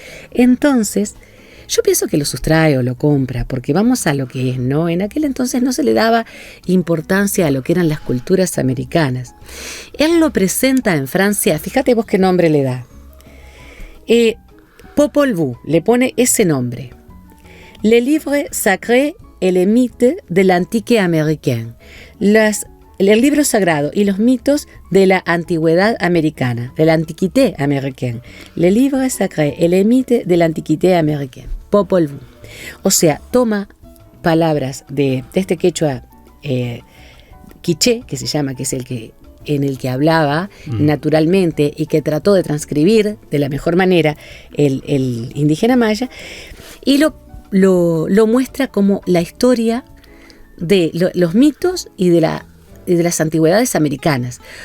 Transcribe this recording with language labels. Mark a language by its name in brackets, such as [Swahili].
[Spanish] Entonces, yo pienso que lo sustrae o lo compra, porque vamos a lo que es, ¿no? En aquel entonces no se le daba importancia a lo que eran las culturas americanas. Él lo presenta en Francia, fíjate vos qué nombre le da. Popol Vuh, le pone ese nombre. [French] Le livre sacré et les mythes de l'antique américaine. [Spanish] El libro sagrado y los mitos de la antigüedad americana, de la [French] antiquité américaine. Le livre sacré et les mythes de l'antiquité américaine. Popol Vuh. [Spanish] O sea, toma palabras de este quechua quiché, que se llama, que es en el que hablaba naturalmente y que trató de transcribir de la mejor manera el indígena maya, y lo muestra como la historia de los mitos y de las antigüedades americanas.